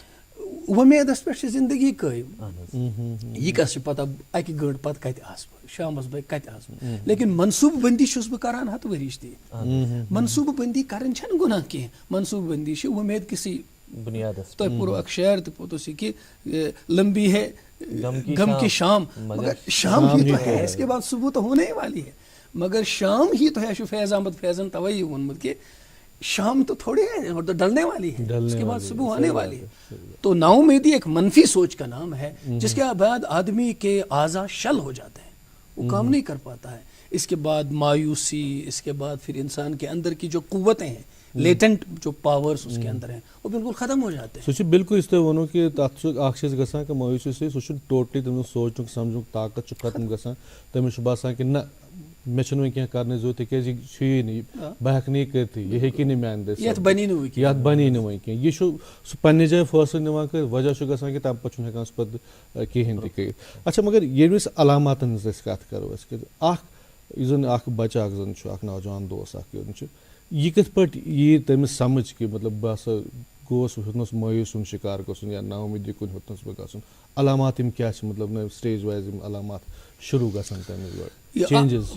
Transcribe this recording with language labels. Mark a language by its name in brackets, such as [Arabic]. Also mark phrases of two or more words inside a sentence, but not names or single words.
[Kashmiri] وۄمیدس پٮ۪ٹھ چھِ زندگی قٲیِم یہِ کس چھِ پتہ اکہِ گٲنٛٹہٕ پتہٕ کتہِ آسہٕ بہٕ شامس بٲگۍ کتہِ آسہٕ بہٕ لیکن منصوٗبہٕ بنٛدی چھُس بہٕ کران ہتہٕ ؤرِش تہِ منصوٗبہٕ بنٛدی کرٕنۍ چھنہٕ گۄناہ کینٛہہ منصوٗبہٕ بنٛدی چھِ وۄمید کِسٕے بُنیادس تۄہہِ پوٚرُو اکھ شعر تہِ پوٚتُس یہِ کہِ [Urdu] لمبی ہے غم کی شام مگر شام ہی تو ہے اس کے بعد صبح تو ہونے ہی والی ہے مگر شام ہی تو ہے [Kashmiri] چھُ فیض احمد فیضن توے یہِ ووٚنمُت کہِ [Urdu] شام تو تھوڑی ہے اور تو ڈلنے والی ہے اس کے بعد صبح آنے والی ہے تو نا امیدی ایک منفی سوچ کا نام ہے جس کے بعد آدمی کے اعضاء شل ہو جاتے ہیں وہ کام نہیں کر پاتا ہے اس کے بعد مایوسی اس کے بعد پھر انسان کے اندر کی جو قوتیں ہیں لیٹنٹ جو پاورز اس کے اندر ہیں وہ بالکل ختم ہو جاتے ہیں [Kashmiri] سُہ بالکل یُس تۄہہِ ووٚنوٕ کہِ تَتھ چھُ اکھ چیٖز گژھان کہِ مایوٗسی سۭتۍ سُہ چھُنہٕ ٹوٹلی تٔمِس سونٛچنُک سمجنُک طاقت چھُ ختم گژھان تٔمِس چھُ باسان کہِ نہ مےٚ چھُنہٕ وۄنۍ کینٛہہ کرنٕچ ضروٗرت تِکیازِ یہِ چھُیی نہٕ بہٕ ہٮ۪کہٕ نہٕ یہِ کٔرتھٕے یہِ ہیٚکی نہٕ میانہِ دٔسۍ یتھ بنی نہٕ وۄنۍ کینٛہہ یہِ چھُ سُہ پننہِ جایہِ فٲصلہٕ نِوان کٔرِتھ وجہ چھُ گژھان کہِ تمہِ پتہٕ چھُنہٕ ہٮ۪کان سُہ پتہٕ کِہینۍ تہِ کٔرِتھ اچھا مگر ییٚلہِ أسۍ علاماتن ہٕنٛز أسۍ کتھ کرو أسۍ کہِ اکھ یُس زن اکھ بچہٕ اکھ زن چھُ اکھ نوجوان دوس اکھ یُن چھُ یہِ کِتھ پٲٹھۍ یی تٔمِس سمجھ کہِ مطلب بہٕ ہسا گوس ہیوٚتنس مایوٗس ہُنٛد شِکار گژھُن یا نا اُمیٖدی کُن ہیوٚتنس بہٕ گژھُن علامات یِم کیاہ چھِ مطلب [English] stage wise [Kashmiri] یِم علامات شروٗع گژھان تٔمِس گۄڈٕ چینجز